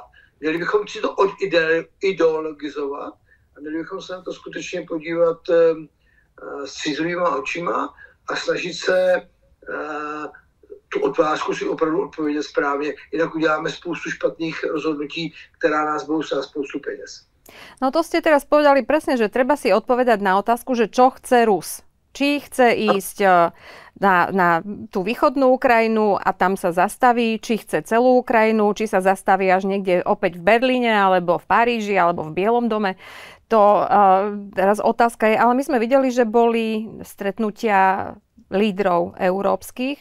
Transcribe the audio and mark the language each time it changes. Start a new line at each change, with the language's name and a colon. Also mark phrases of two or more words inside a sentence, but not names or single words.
Czech: Měli bychom si to odideologizovat a měli bychom se na to skutečně podívat střízlivýma očima a snažit se tu otázku si opravdu odpovědět správně. Jinak uděláme spoustu špatných rozhodnutí, která nás budou stát spoustu peněz.
Slovak: No to ste teraz povedali presne, že treba si odpovedať na otázku, že čo chce Rus. Či chce ísť na tú východnú Ukrajinu a tam sa zastaví, či chce celú Ukrajinu, či sa zastaví až niekde opäť v Berlíne, alebo v Paríži, alebo v Bielom dome. To teraz otázka je, ale my sme videli, že boli stretnutia lídrov európskych.